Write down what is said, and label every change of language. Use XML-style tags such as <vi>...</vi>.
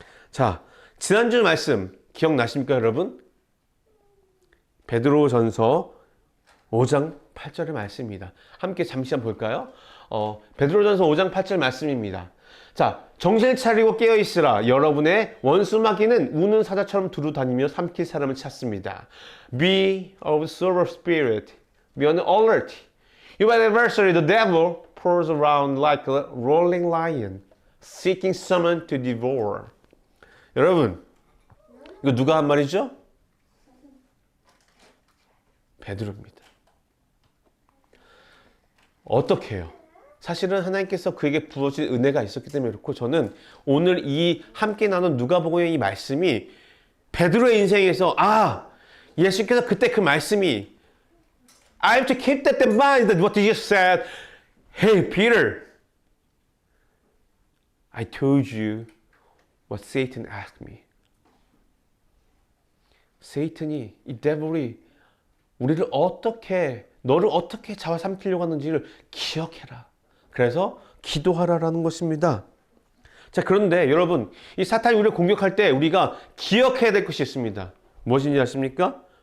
<ko>자, 지난주 말씀 기억나십니까, 여러분? 베드로전서 5장 8절의 말씀입니다. 함께 잠시 한번 볼까요? 베드로전서 5장 8절 말씀입니다. 자, 정신을 차리고 깨어있으라. 여러분의 원수 마귀는 우는 사자처럼 두루 다니며 삼킬 사람을 찾습니다.</ko> <en>Be of sober spirit. Be on alert. Your adversary, the devil, prowls around like a rolling lion, seeking someone to devour.</en> <ko>여러분, 이거 누가 한 말이죠? 베드로입니다. 어떻게 해요? 사실은 하나님께서 그에게 부어진 은혜가 있었기 때문에 그렇고 저는 오늘 이 함께 나눈 누가복음의 이 말씀이 베드로의 인생에서 예수님께서 그때 그 말씀이</ko> <en>I have to keep that in mind that what Jesus said. Hey Peter, I told you what Satan asked me.</en> <ko>세이튼이 이 데블이 너를 어떻게 잡아삼키려고 하는지를 기억해라. 그래서 기도하라라는 것입니다. 자, 그런데 여러분, 이 사탄이 우리를 공격할 때 우리가 기억해야 될 것이 있습니다. 무엇인지 아십니까?</ko>